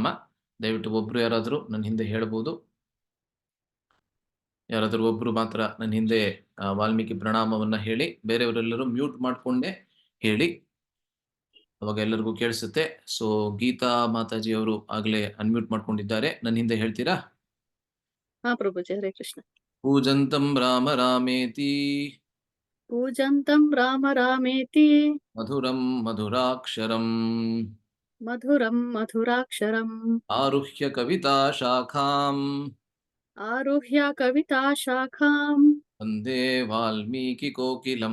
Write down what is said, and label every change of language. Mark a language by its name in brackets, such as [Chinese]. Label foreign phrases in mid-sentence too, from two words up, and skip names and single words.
[Kannada] ದಯವಿಟ್ಟು ಒಬ್ರು ಯಾರಾದರೂ ನನ್ನ ಹಿಂದೆ ಹೇಳ್ಬೋದು. ಯಾರಾದರೂ ಒಬ್ರು ಮಾತ್ರ ನನ್ನ ಹಿಂದೆ ವಾಲ್ಮೀಕಿ ಪ್ರಣಾಮವನ್ನ ಹೇಳಿ. ಬೇರೆಯವರೆಲ್ಲರೂ ಮ್ಯೂಟ್ ಮಾಡ್ಕೊಂಡೆ ಹೇಳಿ, ಅವಾಗ ಎಲ್ಲರಿಗೂ ಕೇಳಿಸುತ್ತೆ. ಸೊ ಗೀತಾ ಮಾತಾಜಿ ಅವರು ಆಗ್ಲೇ ಅನ್ಮ್ಯೂಟ್ ಮಾಡ್ಕೊಂಡಿದ್ದಾರೆ. ನನ್ನ ಹಿಂದೆ ಹೇಳ್ತೀರಾ? ಹಾ ಪ್ರಭುಜಿ, ಹರೇ ಕೃಷ್ಣ. [Sanskrit] ಪೂಜಂತಂ ರಾಮ ರಾಮೇತಿ पूजन्तं राम रामेति ಮಧುರಂ ಮಧುರಾಕ್ಷರಂ मधुरं मधुराक्षरम् ಆರುಹ್ಯ ಕವಿತಾ ಶಾಖಾಂ आरुह्य कविताशाखां ವಂದೇ ವಾಲ್ಮೀಕಿ ಕೋಕಿಲಂ.